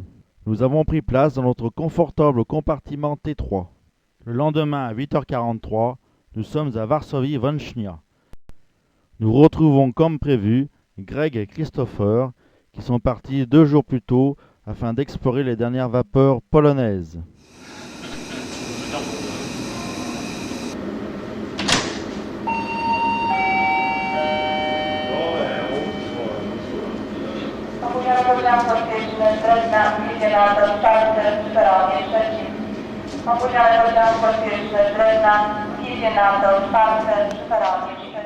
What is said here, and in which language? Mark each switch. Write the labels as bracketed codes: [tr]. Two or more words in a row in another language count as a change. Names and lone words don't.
[fr] Nous avons pris place dans notre confortable compartiment T3. Le lendemain à 8h43, nous sommes à Varsovie-Vonchnia. Nous retrouvons comme prévu Greg et Christopher qui sont partis 2 jours plus tôt afin d'explorer les dernières vapeurs polonaises. [pl] Pociąg pospieszny z Drezna idzie na tor 4 w peronie 3. Opóźniony pociąg pospieszny z Drezna idzie na tor 4 w peronie 3.